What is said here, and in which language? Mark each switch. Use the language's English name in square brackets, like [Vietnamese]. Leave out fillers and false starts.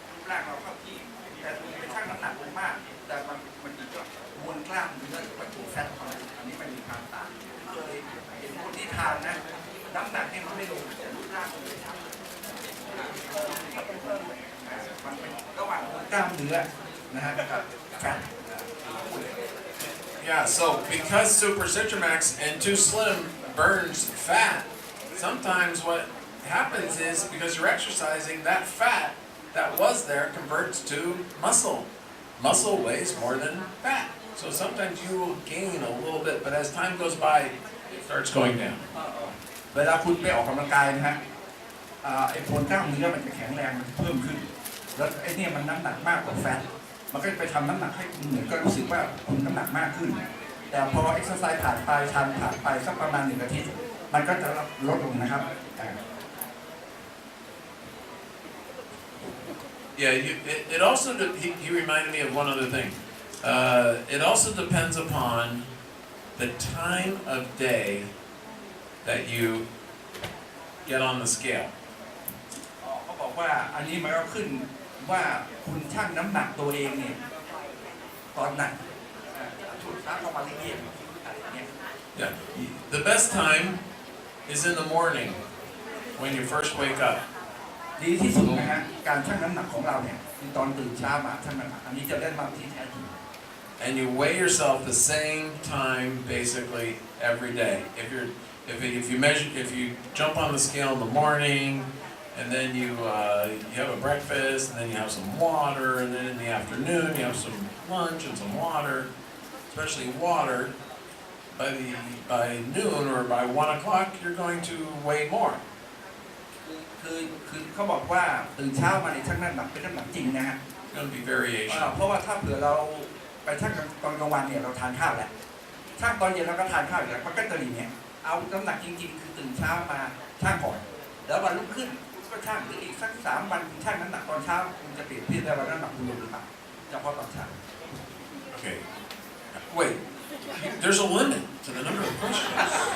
[Thai] ร่างเราเข้าที่แต่ไปชั่งน้ำหนักลงมากแต่มันอีกก็มวลกล้ามเนื้อหรือว่าตัวแฟตของเราอันนี้มันมีความต่างเลยเห็นคนที่ทานนะน้ำหนักเนี่ยมันไม่ลงแต่รูปร่างมันไม่ทำมันเป็นระหว่างมวลกล้ามเนื้อนะฮะกับแฟต [English] Yeah, so because Super Citramax and 2sllim burns fat, sometimes what happens is because you're exercising, that fat that was there converts to muscle. Muscle weighs more than fat. So sometimes you will gain a little bit, but as time goes by, it starts going down. [Thai] เวลาคุณไปออกกำลังกายนะฮะไอ้มวลกล้ามเนื้อมันจะแข็งแรงมันเพิ่มขึ้นแล้วไอ้นี่มันน้ำหนักมากกว่าแฟตมันก็ไปทำน้ำหนักให้คุณเหมือนก็รู้สึกว่าคุณน้ำหนักมากขึ้นแต่พอเอ็กซ์ไซส์ผ่านไปทานผ่านไปสักประมาณ1 อาทิตย์มันก็จะลดลงนะครับ [English] Yeah, it also, he reminded me of one other thing. It also depends upon the time of day that you get on the scale. [Thai] เขาบอกว่าอันนี้มันก็ขึ้นว่าคุณชั่งน้ำหนักตัวเองเนี่ยตอนไหนช่วงเช้าประมาณเที่ยงอะไรเงี้ย [English] Yeah, the best time is in the morning when you first wake up. [Thai] ดีที่สุดนะฮะการชั่งน้ำหนักของเราเนี่ยคือตอนตื่นเช้ามาชั่งน้ำหนักอันนี้จะได้มาที่แท้จริง [English] And you weigh yourself the same time basically every day. If you jump on the scale in the morning, and then you have a breakfast, and then you have some water, and then in the afternoon you have some lunch and some water, especially water. By noon or by 1 o'clock, you're going to weigh more. [Thai] คือเขาบอกว่าตื่นเช้ามาในชั่งน้ำหนักเป็นน้ำหนักจริงนะฮะ [English] It's going to be variation. [Thai] เพราะว่าถ้าเผื่อเราไปชั่งตอนกลางวันเนี่ยเราทานข้าวแหละชั่งตอนเย็นเราก็ทานข้าวอีกแล้วมันก็จะอย่างเงี้ยเอาน้ำหนักจริงๆคือตื่นเช้ามาชั่งก่อนแล้ววันรุ่งขึ้นก็ชั่งหรืออีกสัก3 วันชั่งน้ำหนักตอนเช้าคุณจะเปลี่ยนที่ได้ว่าน้ำหนักคุณลงหรือเปล่าเฉพาะตอนเช้า [English] Okay. Wait. There's a limit to the number of questions.